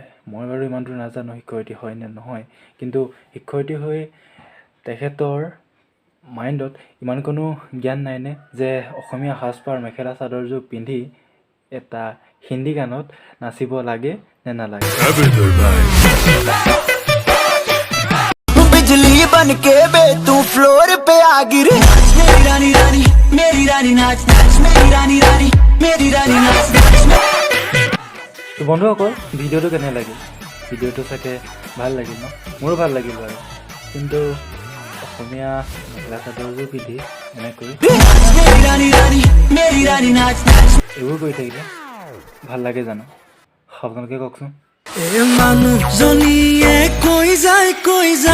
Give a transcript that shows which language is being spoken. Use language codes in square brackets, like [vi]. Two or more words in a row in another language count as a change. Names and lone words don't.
[as] মই বাৰু ইমান দূৰ নাজানো শিক্ষয়িত্ৰী হয় নে নহয়, কিন্তু শিক্ষয়িত্ৰী হৈ তেখেতৰ মাইণ্ডত ইমান কোনো জ্ঞান নাইনে যে অসমীয়া সাজপাৰ মেখেলা চাদৰযোৰ পিন্ধি এটা হিন্দী গানত নাচিব লাগে নে নালাগে। [hi] बिजली बन के बे तू फ्लोर पे आ गिरे, मेरी रानी रानी मेरी रानी नाच नाच, मेरी रानी रानी मेरी रानी नाच नाच। [as] তো বন্ধুসকল, ভিডিঅ'টো কেনে লাগিল? ভিডিঅ'টো চাগে ভাল লাগিল ন? মোৰো ভাল লাগিল বাৰু, কিন্তু অসমীয়া মেখেলা চাদৰযোৰ পিন্ধি এনেকৈ [hi] मेरी रानी रानी मेरी रानी नाच नाच। [as] এইবোৰ কৰি থাকিলে ভাল লাগে জানো? আপোনালোকে কওকচোন। মানুহজনীয়ে কৈ যায়